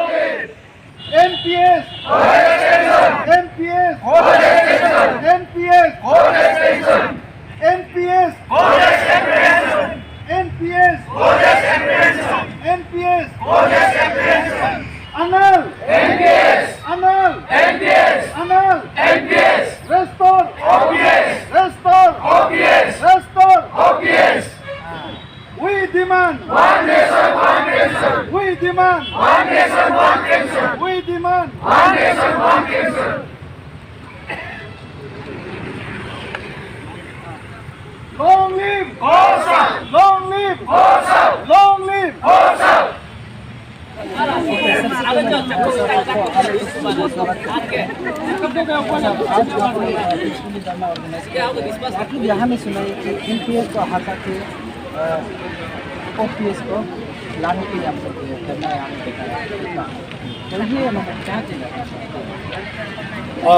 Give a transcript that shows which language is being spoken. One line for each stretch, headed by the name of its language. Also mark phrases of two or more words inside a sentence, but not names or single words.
English: NPS NPS NPS Anal Restore We demand one nation, one pension. We demand one nation, one pension. We demand one nation, one pension. Long live Borsal! Long live Borsal! Long live Borsal!
Hindi: यहाँ में सुना है कि NPS को हटा के OPS को लागू किया जा सकता है करना है आपने देखा है तो ये मतलब क्या चीज़ है